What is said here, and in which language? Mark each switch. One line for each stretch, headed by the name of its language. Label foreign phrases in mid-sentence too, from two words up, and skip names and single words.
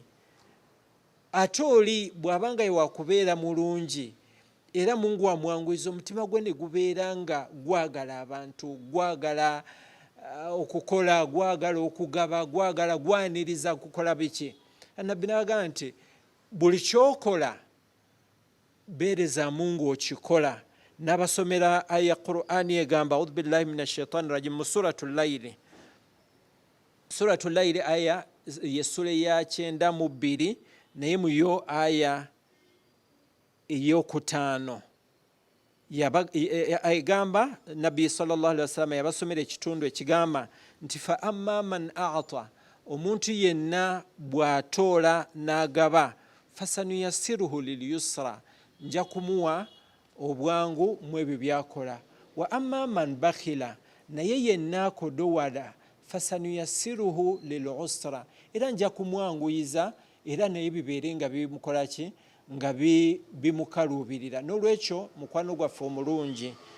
Ganda: Ate oli bw'abanga wakubeera mulungi era Mungu amwanguyiza, omutima gwe ne gubeera nga gwagala abantu, gwagala okukola, gwagala okugaba, gwagala gwaniriza kukola biki. Nabbi n'agamba nti buli kyokola beereza Mungu okikola. N'abasomera aya Qur'ani egamba
Arabic: أعوذ بالله من الشيطان الرجيم
Ganda: mu suratul layli. Suratul layli aya yessula ya 92 naye mu yo aya ey'okutaano egamba, Nabbi
Arabic: صلى الله عليه وسلم
Ganda: yabasomera ekitundu ekigamba nti
Arabic: فأما من أعطى,
Ganda: omuntu yenna bw'atoola n'agaba,
Arabic: فسنيسره لليسرى,
Ganda: nja kumuwa obwangu mu ebyo byakola.
Arabic: وأما من بخل,
Ganda: naye yenna akodowala,
Arabic: فسنيسره للعسرى,
Ganda: era nja kumwanguyiza era naye bibeere nga bimukola ki nga bimukaluubirira. N'olwekyo mukwano gwaffe omulungi